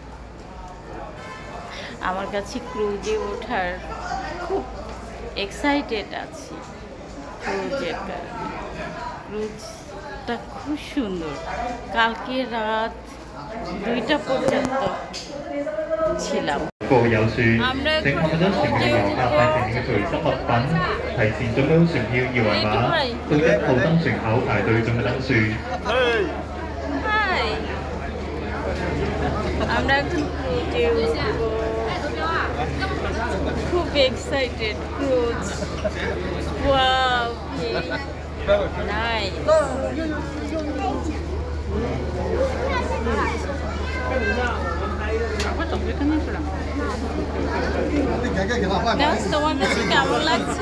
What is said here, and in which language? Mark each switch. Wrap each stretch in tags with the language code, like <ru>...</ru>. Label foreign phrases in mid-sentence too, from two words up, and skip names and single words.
<bn>আমার কাছে ক্রুজে ওঠার খুব এক্সাইটেড আছি। ক্রুজটা খুব সুন্দর। কালকে রাত 2টা পর্যন্ত ছিলাম। আমরা</bn> <yue>正確咗船票遊客帶成嘅隨身物品，提前準備好船票二維碼，到1號登船口排隊準備登船。</yue> <bn>হাই, আমরা এখন ক্রুজে উঠবো, খুব এক্সাইটেড।</bn> <en>cruise, wow, nice.</en> <bn>তোমার কাছে কেমন লাগছে?</bn>